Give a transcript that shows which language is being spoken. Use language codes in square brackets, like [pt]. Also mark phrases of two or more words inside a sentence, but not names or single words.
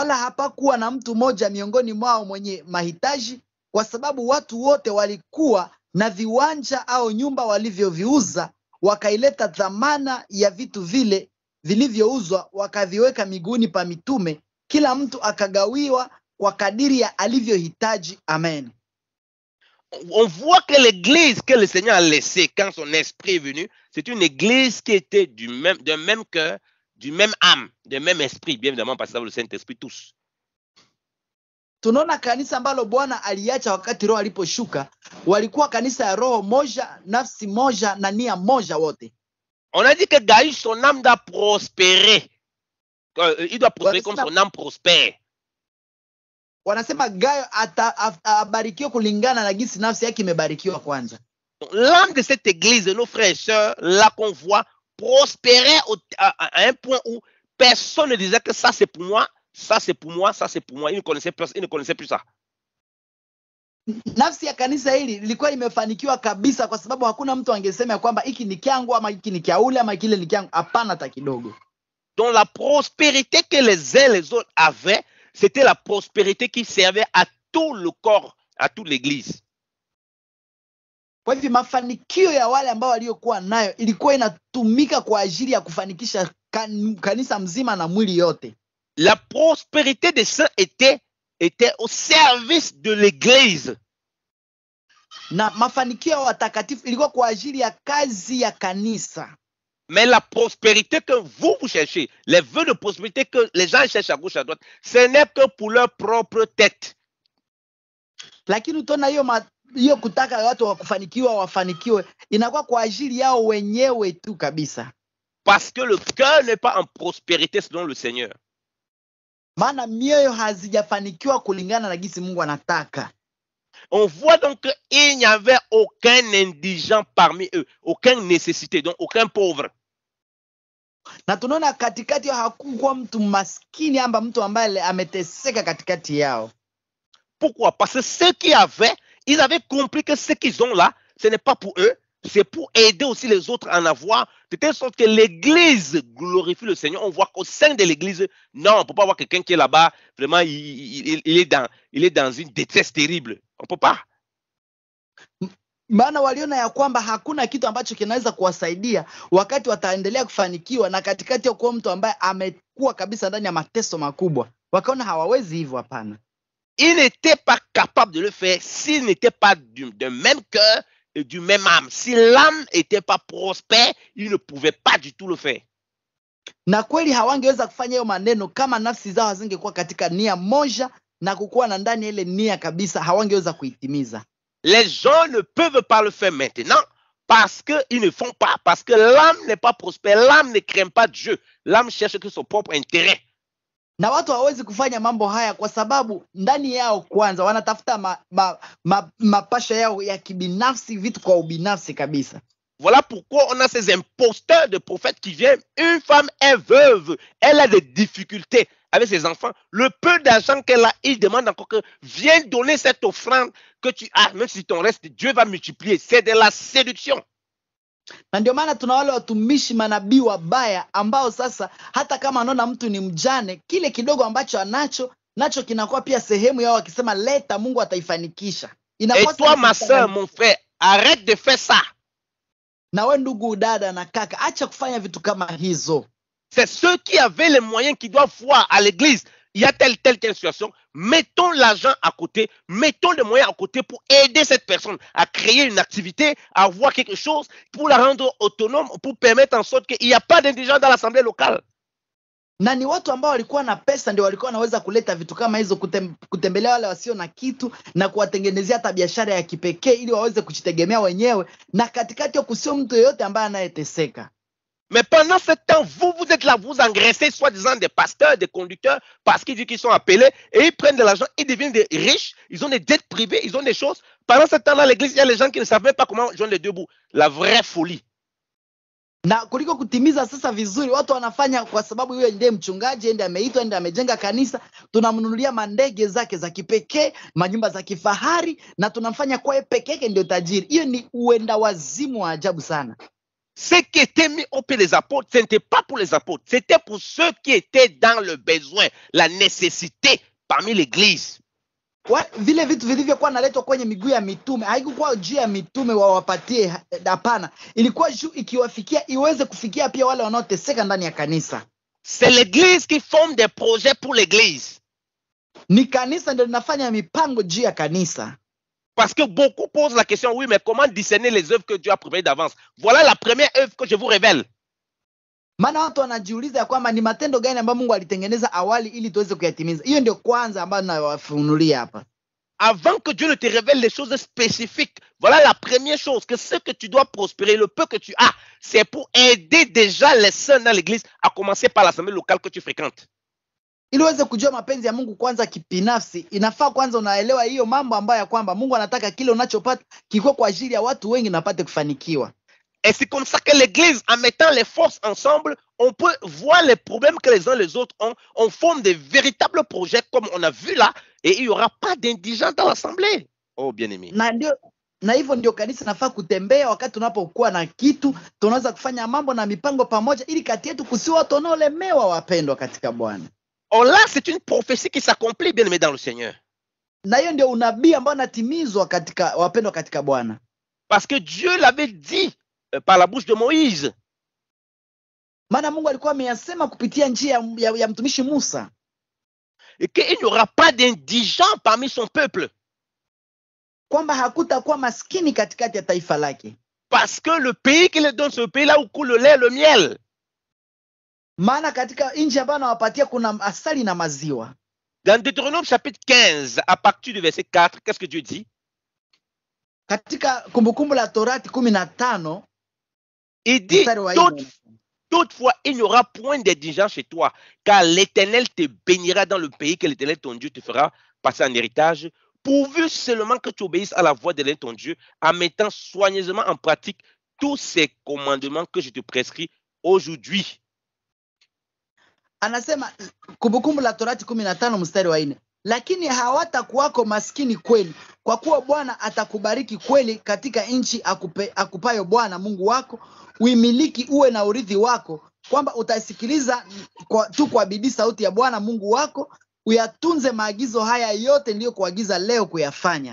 [sw] Wala hapakuwa na mtu mmoja miongoni mwao mwenye mahitaji, kwa sababu watu wote walikuwa na viwanja au nyumba walivyoviuza, wakaileta dhamana ya vitu vile vilivyouzwa, wakaviweka miguuni pa mitume, kila mtu akagawiwa kwa kadiri ya alivyohitaji. Amen. [fr] On voit que l'église que le Seigneur a laissée quand son esprit est venu, c'est une église qui était d'un même cœur, du même âme, du même esprit, bien évidemment parce que le Saint-Esprit tous. [sw] Tunaona kanisa ambalo Bwana aliacha wakati Roho aliposhuka, walikuwa kanisa ya roho moja, nafsi moja na nia moja wote. [fr] On a dit que Gaius, son âme doit prospérer. Il doit prospérer comme son âme prospère. [sw] Wanasema Gayo abarikiwa kulingana na jinsi nafsi yake imebarikiwa kwanza. [fr] L'âme de cette église, de nos frères et sœurs, là qu'on voit, prospérait à un point où personne ne disait que ça c'est pour moi, ça c'est pour moi, ça c'est pour moi. Il ne connaissait plus ça. [sw] Nafsi ya kanisa hili lilikuwa imefanikiwa kabisa, kwa sababu hakuna mtu angesema kwamba hiki ni kyangu ama hiki ni kya ule ama kile ni kyangu. Hapana hata kidogo. [fr] Donc la prospérité que les uns les autres avaient, c'était la prospérité qui servait à tout le corps, à toute l'église. [sw] Kwa hivyo mafanikio ya wale ambao waliokuwa nayo ilikuwa inatumika kwa ajili ya kufanikisha kanisa mzima na mwili yote. [fr] La prospérité des saints était au service de l'église. [sw] Na mafanikio ya watakatifu ilikuwa kwa ajili ya kazi ya kanisa. [fr] Mais la prospérité que vous cherchez, les vœux de prospérité que les gens cherchent à gauche à droite, ce n'est que pour leur propre tête. [sw] Lakini utaona hiyo kutaka watu wakufanikiwa wafanikiwe inakuwa kwa ajili yao wenyewe tu kabisa. [fr] Parce que le cœur n'est pas en prospérité selon le Seigneur. [sw] Maana mioyo hazijafanikiwa kulingana na jinsi Mungu anataka. [fr] On voit donc qu'il n'y avait aucun indigent parmi eux, aucun nécessité, donc aucun pauvre. [sw] Na tunaona katikati yao hakukuwa mtu maskini amba mtu ambaye ameteseka katikati yao. [fr] Pourquoi? Parce que ceux qui avaient, ils avaient compris que ce qu'ils ont là, ce n'est pas pour eux, c'est pour aider aussi les autres à en avoir, de telle sorte que l'église glorifie le Seigneur. On voit qu'au sein de l'église, non, on ne peut pas voir quelqu'un qui est là-bas, vraiment, il est dans une détresse terrible. On ne peut pas. [sw] Maana waliona ya kwamba hakuna kitu ambacho kinaweza kuwasaidia wakati wataendelea kufanikiwa na katikati ya kuwa mtu ambaye amekuwa kabisa ndani ya mateso makubwa. Wakaona hawawezi hivyo, hapana. [fr] Ils n'étaient pas capables de le faire s'ils n'étaient pas d'un même cœur et du même âme. Si l'âme n'était pas prospère, ils ne pouvaient pas du tout le faire. [sw] Na kweli hawangeweza kufanya hiyo maneno kama nafsi zao hazingekuwa katika nia moja na kukuwa na ndani ile nia kabisa, hawangeweza kuitimiza. [fr] Les gens ne peuvent pas le faire maintenant parce qu'ils ne font pas, parce que l'âme n'est pas prospère, l'âme ne craint pas Dieu, l'âme cherche que son propre intérêt. [sw] Na watu hawawezi kufanya mambo haya kwa sababu ndani yao kwanza wanatafuta mapasha yao ya kibinafsi, vitu kwa ubinafsi kabisa. [fr] Voilà pourquoi on a ces imposteurs de prophètes qui viennent. Une femme est veuve, elle a des difficultés avec ses enfants. Le peu d'argent qu'elle a, il demande encore que viens donner cette offrande que tu as, même si ton reste, Dieu va multiplier. C'est de la séduction. [sw] Na ndio maana tuna wale watumishi manabii wabaya ambao sasa hata kama anaona mtu ni mjane, kile kidogo ambacho anacho nacho kinakuwa pia sehemu yao, akisema leta, Mungu ataifanikisha. [fr] Et toi ma soeur, mon frère, arrête de faire ça. [sw] Na wewe ndugu, dada na kaka, acha kufanya vitu kama hizo. [fr] C'est ceux qui avaient les moyens qui doivent voir à l'église. Il y a telle situation. Mettons l'argent à côté. Mettons les moyens à côté pour aider cette personne à créer une activité, à avoir quelque chose, pour la rendre autonome, pour permettre en sorte qu'il n'y a pas d'indigents dans l'assemblée locale. [sw] Na ni watu ambao walikuwa na pesa ndio walikuwa wanaweza kuleta vitu kama hizo, kutembelea wale wasio na kitu na kuwatengenezea hata biashara ya kipekee ili waweze kujitegemea wenyewe, na katikati ya kusio mtu yeyote ambaye anayeteseka. [fr] Mais pendant ce temps, vous êtes là, vous engraissez soi-disant des pasteurs, des conducteurs, parce qu'ils disent qu'ils sont appelés, et ils prennent de l'argent, ils deviennent des riches, ils ont des dettes privées, ils ont des choses. Pendant ce temps-là, l'église, il y a les gens qui ne savent même pas comment joindre les deux bouts. La vraie folie. [sw] Na kuliko kutimiza sasa vizuri, watu wanafanya kwa sababu yeye ndiye mchungaji, ndiye ameitwa, ndiye amejenga kanisa, tunamnunulia mandege zake za kipekee, manyumba za kifahari, na tunamfanya kwa yeye pekee yake ndio tajiri. Hiyo ni uenda wazimu wa ajabu sana. [fr] Ce qui était mis au pied des apôtres, ce n'était pas pour les apôtres, c'était pour ceux qui étaient dans le besoin, la nécessité parmi l'église. [sw] Vile vitu vilivyokuwa naletwa kwenye miguu ya mitume haikukuwa juu ya mitume wawapatie, hapana, ilikuwa juu ikiwafikia iweze kufikia pia wale wanaoteseka ndani ya kanisa. [fr] C'est l'église qui forme des projets pour l'église. [sw] Ni kanisa ndio linafanya mipango juu ya kanisa. [fr] Parce que beaucoup posent la question, oui, mais comment discerner les œuvres que Dieu a préparées d'avance? Voilà la première œuvre que je vous révèle. [sw] Maana watu wanajiuliza ya kwamba ni matendo gani ambayo Mungu alitengeneza awali ili tuweze kuyatimiza. Hiyo ndio kwanza ambayo nawafunulia hapa. [fr] Avant que Dieu ne te révèle les choses spécifiques, voilà la première chose, que ce que tu dois prospérer, le peu que tu as, c'est pour aider déjà les saints dans l'église, à commencer par l'assemblée locale que tu fréquentes. [sw] Ili uweze kujua mapenzi ya Mungu kwanza kibinafsi, inafaa kwanza unaelewa hiyo mambo ambayo ya kwamba Mungu anataka kile unachopata kikuwe kwa ajili ya watu wengi na pate kufanikiwa. [fr] Et c'est comme ça que l'église, en mettant les forces ensemble, on peut voir les problèmes que les uns les autres ont. On forme des véritables projets comme on a vu là, et il n'y aura pas d'indigents dans l'assemblée. Oh, bien-aimé. [sw] Na hivyo ndio kanisa nafaa kutembea. Wakati tunapokuwa na kitu, tunaweza kufanya mambo na mipango pamoja, ili kati yetu kusiwe watu wanaolemewa, wapendwa katika Bwana. [fr] Oh là, c'est une prophétie qui s'accomplit, bien-aimé dans le Seigneur. [sw] Na hiyo ndio unabii ambao unatimizwa katika wapendwa katika Bwana. [fr] Parce que Dieu l'avait dit par la bouche de Moïse. [sw] Maana Mungu alikuwa ameyasema kupitia njia ya mtumishi Musa. [fr] Et qu'il n'y aura pas d'indigents parmi son peuple. [sw] Kwamba hakutakuwa maskini katikati ya taifa lake. [fr] Parce que le pays qu'il donne, ce pays là où coule le lait, le miel. [sw] Maana katika nchi ambayo anawapatia kuna asali na maziwa. [fr] Dans Deutéronome chapitre 15, à partir du verset 4, qu'est-ce que Dieu dit? [sw] Katika Kumbukumbu la Torati 15, [fr] il dit, toutefois, il n'y aura point d'indigents chez toi, car l'Éternel te bénira dans le pays que l'Éternel ton Dieu te fera passer en héritage, pourvu seulement que tu obéisses à la voix de l'Éternel ton Dieu, en mettant soigneusement en pratique tous ces commandements que je te prescris aujourd'hui. [sw] Anasema Kumbukumbu la Torati 15 mstari wa 4, lakini hawatakuwako maskini kweli, kwa kuwa Bwana atakubariki kweli katika nchi akupayo Bwana Mungu wako, uimiliki uwe na urithi wako, kwamba utasikiliza kwa bidii sauti ya Bwana Mungu wako, uyatunze maagizo haya yote niliyokuagiza leo kuyafanya.